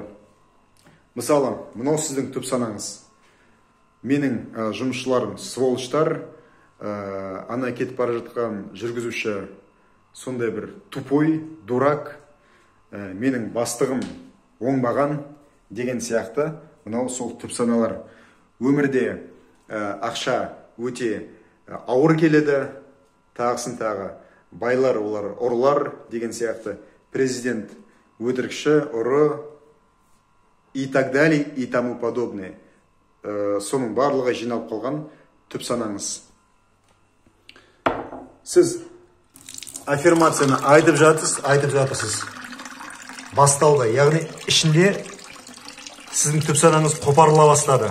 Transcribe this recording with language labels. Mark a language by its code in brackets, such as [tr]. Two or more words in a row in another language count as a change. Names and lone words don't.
[kk] Мысалы, мынау сіздің түп санаңыз. Менің жұмысшыларым сволочтар, ана кетіп бара жатқан жүргізуші сондай бір [ru] тупой, дурак, [kk] менің бастығым оңбаған деген сияқты, мынау сол түп саналар. Өмірде ақша өте ауыр келеді, тағысын тағы, байлар олар ұрлар деген сияқты, президент өтірікші, ұры, [ru] и так далее, и тому подобное. [kk] Соның барлығы жиналып қалған түп санаңыз. Сіз аффирмацияны айтып жатырсыз. Басталды, яғни ішінде сіздің түп санаңыз қопарыла бастады.